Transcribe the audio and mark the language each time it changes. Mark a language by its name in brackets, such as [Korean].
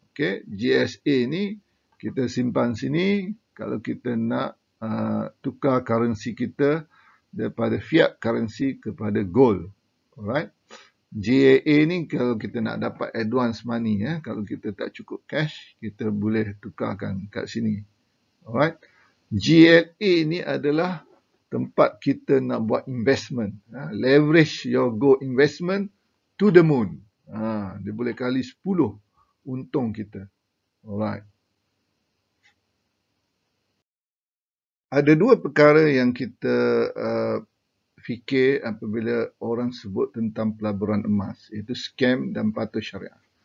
[Malay] Okey, GSA ni kita simpan sini kalau kita nak tukar currency kita daripada fiat currency kepada gold. [English] Alright. [Malay] GAA ni kalau kita nak dapat advance money, kalau kita tak cukup cash, kita boleh tukarkan kat sini. [English] Alright. [Malay] GLA ni adalah tempat kita nak buat investment. [English] Leverage your gold investment to the moon. [Malay] Dia boleh kali 10 untung kita. [English] Alright. [Malay] Ada dua perkara yang kita fikir apabila orang sebut tentang pelaburan emas, iaitu scam dan patuh syariah.